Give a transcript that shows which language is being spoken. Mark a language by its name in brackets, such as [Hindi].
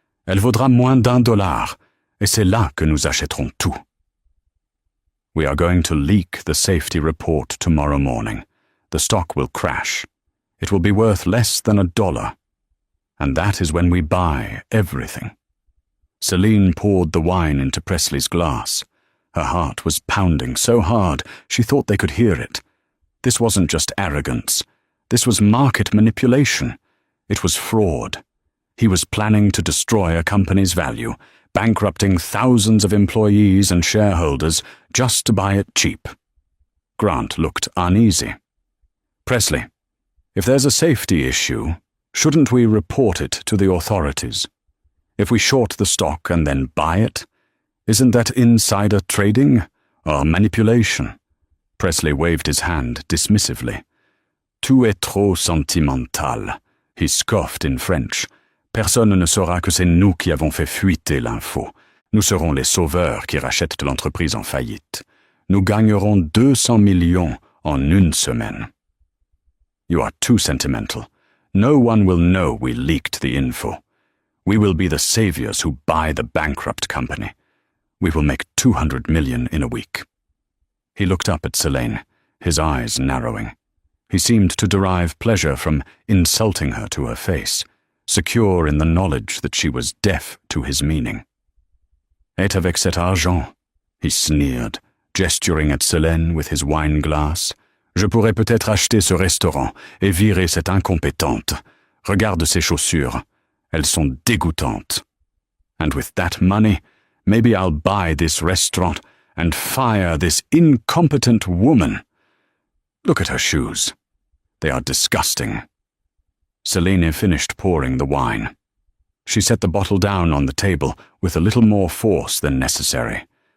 [French] Elle vaudra moins $1, et c'est là que nous achèterons tout. [English] We are going to leak the safety report tomorrow morning. The stock will crash. It will be worth less than $1. And that is when we buy everything. Selene poured the wine into Presley's glass. Her heart was pounding so hard she thought they could hear it. This wasn't just arrogance. This was market manipulation. It was fraud. He was planning to destroy a company's value, bankrupting thousands of employees and shareholders just to buy it cheap. Grant looked uneasy. Presley, if there's a safety issue, shouldn't we report it to the authorities? If we short the stock and then buy it, isn't that insider trading or manipulation? Presley waved his hand dismissively. [French] Tout est trop sentimental, [English] he scoffed in French. [French] Personne ne saura que c'est nous qui avons fait fuiter l'info. Nous serons les sauveurs qui rachètent l'entreprise en faillite. Nous gagnerons 200 millions en une semaine. [English] You are too sentimental. No one will know we leaked the info. We will be the saviors who buy the bankrupt company. We will make 200 million in a week. He looked up at Selene, his eyes narrowing. He seemed to derive pleasure from insulting her to her face, secure in the knowledge that she was deaf to his meaning. [French] Et avec cet argent, [English] he sneered, gesturing at Selene with his wine glass. [French] Je pourrais peut-être acheter ce restaurant et virer cette incompétente. Regarde ses chaussures. Elles sont dégoûtantes. [English] And with that money, maybe I'll buy this restaurant and fire this incompetent woman. Look at her shoes. They are disgusting. Selene finished pouring the wine. She set the bottle down on the table with a little more force than necessary.